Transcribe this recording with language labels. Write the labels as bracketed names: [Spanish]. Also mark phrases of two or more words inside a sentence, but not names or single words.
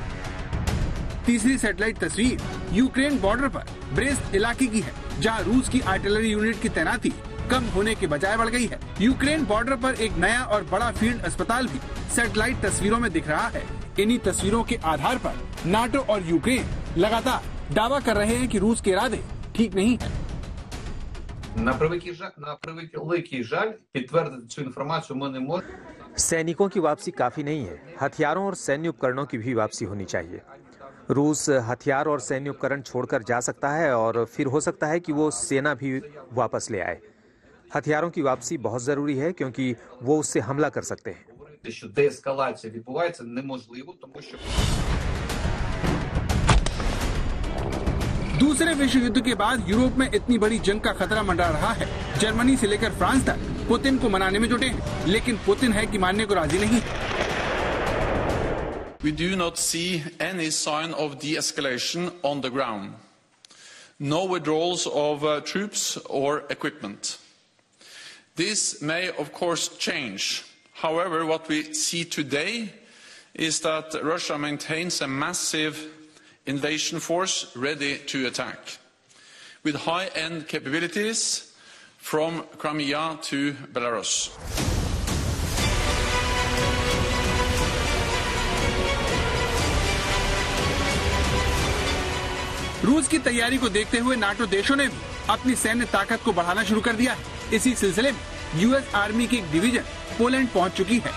[Hindi] तीसरी सैटेलाइट तस्वीर यूक्रेन बॉर्डर पर ब्रेस्ट इलाके की है, जहाँ रूस की आर्टिलरी यूनिट की तैनाती कम होने के बजाय बढ़ गई है। यूक्रेन बॉर्डर पर एक नया और बड़ा फील्ड अस्पताल भी सैटेलाइट तस्वीरों में दिख रहा है। इन्हीं तस्वीरों के आधार पर नाटो और यूक्रेन लगातार दावा कर रहे हैं कि रूस के इरादे ठीक नहीं है। [Ukrainian] На превеликий жаль, підтвердити цю інформацію ми не можемо. [Hindi] सैनिकों की वापसी काफी नहीं है, हथियारों और सैन्य उपकरणों की भी वापसी होनी चाहिए। रूस हथियार और सैन्य उपकरण छोड़कर जा सकता है और फिर हो सकता है कि वो सेना भी वापस ले आए। हथियारों की वापसी बहुत जरूरी है, क्योंकि वो उससे हमला कर सकते हैं। [Ukrainian] Що деескалація відбувається неможливо, тому що [Hindi] दूसरे विश्व युद्ध के बाद यूरोप में इतनी बड़ी जंग का खतरा मंडरा रहा है। जर्मनी से लेकर फ्रांस तक पुतिन को मनाने में जुटे हैं, लेकिन पुतिन है कि मानने को राजी नहीं। [English] We do not see any sign of de-escalation on the ground. No withdrawals of troops or equipment. This may, of course, change. However, what we see today is that Russia maintains a massive invasion force ready to attack, with high-end capabilities from Crimea to Belarus. [Hindi] रूस की तैयारी को देखते हुए नाटो देशों ने भी अपनी सैन्य ताकत को बढ़ाना शुरू कर दिया है। इसी सिलसिले में यूएस आर्मी की एक डिवीजन पोलैंड पहुंच चुकी है।